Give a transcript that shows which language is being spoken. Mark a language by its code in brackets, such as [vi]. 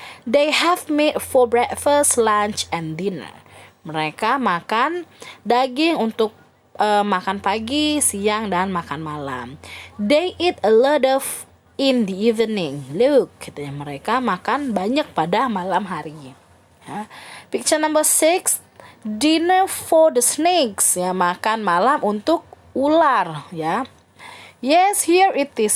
[en] They have meat for breakfast, lunch, and dinner. [id] Mereka makan daging untuk makan pagi, siang, dan makan malam. [en] They eat a lot of in the evening. [id] Look, katanya, mereka makan banyak pada malam hari. Ya. [en] Picture number 6, dinner for the snakes. [id] Ya, makan malam untuk ular. Ya. [en] Yes, here it is.